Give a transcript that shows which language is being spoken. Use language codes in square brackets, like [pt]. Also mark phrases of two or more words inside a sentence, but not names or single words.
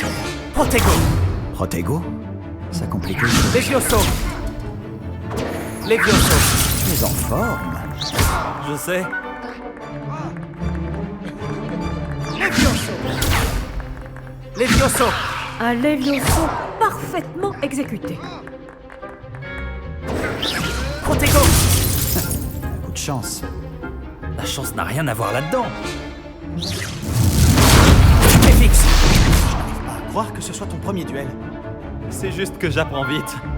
[fr] Protego! Protego? Ça complique les choses. Levioso! Levioso! Tu es en forme. Je sais. Levioso! Levioso! Un Levioso parfaitement exécuté. Protego! Un coup de chance. La chance n'a rien à voir là-dedans. Fixe. Je n'arrive pas à croire que ce soit ton premier duel. C'est juste que j'apprends vite.